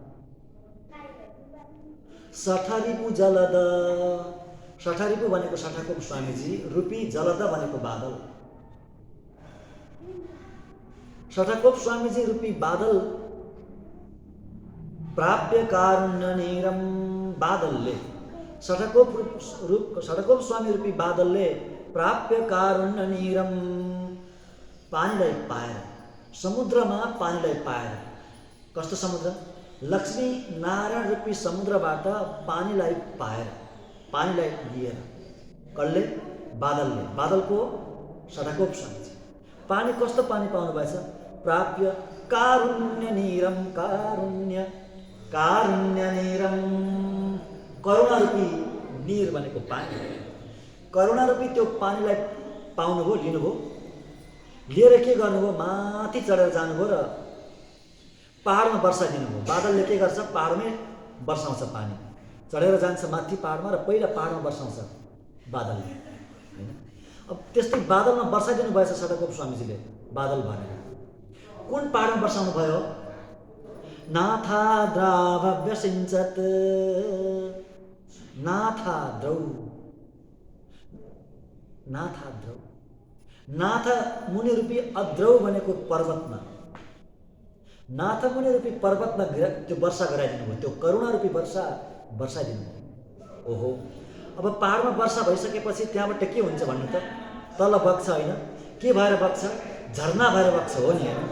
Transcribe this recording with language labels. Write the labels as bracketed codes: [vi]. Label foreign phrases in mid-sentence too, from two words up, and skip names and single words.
[sa] सठरिपु जलद, [ne] सठरिपु भनेको सठकोप स्वामीजी, रूपी जलद भनेको बादल, सठकोप स्वामीजी रूपी बादल [sa] प्राप्य कारुण्य नीरम, [ne] बादलले सठकोप स्वामी रूपी बादलले [sa] प्राप्य कारुण्य नीरम, [ne] पानीलाई पाएर, समुद्रमा पानीलाई पाएर। कस्तो समुद्र? लक्ष्मी नारायण रूपी समुद्रबाट पानीलाई पाएर, पानीलाई लिएर। कसले? बादलले, बादलको सठकोप स्वामीजी। पानी कस्तो पानी पाउनु भएछ? [sa] प्राप्य कारुण्य नीरम, कारुण्य कारुण्य नीरम, [ne] करुणा रूपी नीर भनेको पानी, करुणा रूपी त्यो पानीलाई पाउनुभयो, लिनुभयो, लिएर के गर्नुभयो? माथि चढेर जानुभयो र पहाडमा वर्षाइदिनुभयो। बादलले के गर्छ? पहाडमै वर्षाउँछ पानी, चढेर जान्छ माथि पहाडमा र पहिला पहाडमा वर्षाउँछ बादलले, हैन? अब त्यस्तै बादलमा वर्षाइदिनु भएछ सठकोप स्वामीजीले, बादल भनेर। कुन पहाडमा वर्षाउनु भयो? [sa] नाथाद्रावव्यसिञ्चत्, नाथाद्रौ, नाथाद्रौ, [ne] नाथ मुनि रूपी अद्रौ भनेको पर्वतमा, नाथ मुनि रूपी पर्वतमा त्यो वर्षा गराइदिनु भयो, त्यो करुणा रूपी वर्षा वर्षाइदिनु भयो। ओहो, अब पहाडमा वर्षा भइसकेपछि त्यहाँबाट के हुन्छ भन्नु त? तल बग्छ, होइन? के भएर बग्छ? झरना भएर बग्छ, हो नि, होइन?